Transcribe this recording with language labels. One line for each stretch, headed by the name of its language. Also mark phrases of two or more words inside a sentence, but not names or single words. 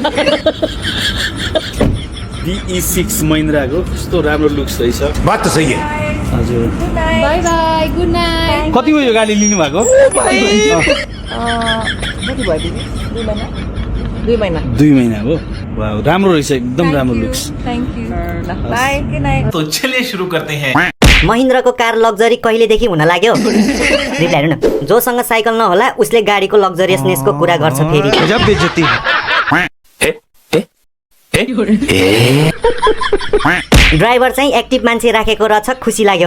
Nepali: BE6 महिन्द्राको कस्तो राम्रो लुक्स रहेछ
Hindi: बात त सही है
Nepali: हजुर
English: bye bye good night
Nepali: कति हो यो गाडी लिनु भएको कति भयो 2 महिना 2 महिना हो वाउ राम्रो रहेछ एकदम राम्रो लुक्स
English: thank you bye good night
Hindi: तो चलिए शुरू करते हैं
Nepali: महिन्द्राको कार लग्जरी कहिलेदेखि हुन लाग्यो रिप्लाई हेर्नु न जोसँग साइकल नहोला उसले गाडीको लग्जरियसनेसको कुरा गर्छ फेरि गजब बेइज्जती ड्राइभर चाहिँ एक्टिभ मान्छे राखेको रहेछ खुसी लाग्यो